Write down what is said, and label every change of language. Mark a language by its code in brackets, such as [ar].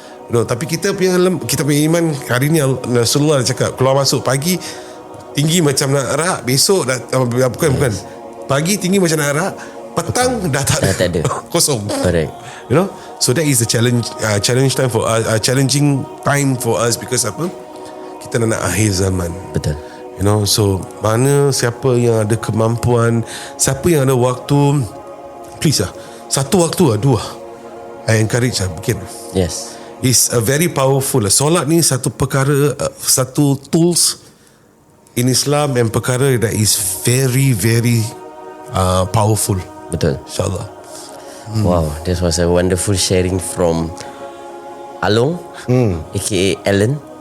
[ms] Tapi kita punya iman hari ni, Rasulullah cakap keluar masuk pagi tinggi macam nak arak, besok dah bukan pagi tinggi macam nak arak, petang dah tak ada. Kosong. [en] Correct. So that is the challenge time for us, challenging time for us, because apa, [ms] kita nak akhir zaman. Betul. So mana siapa yang ada kemampuan, siapa yang ada waktu, [en] please lah, [ms] satu waktu lah, 2, [en] I encourage lah, [ms] bikin. [en] Yes. It's a very powerful. [ms] Solat ni satu perkara, satu [en] tools in Islam, and perkara that is very very powerful. [ms] Betul. InsyaAllah. [en] Wow, this was a wonderful sharing from Along, aka Alan.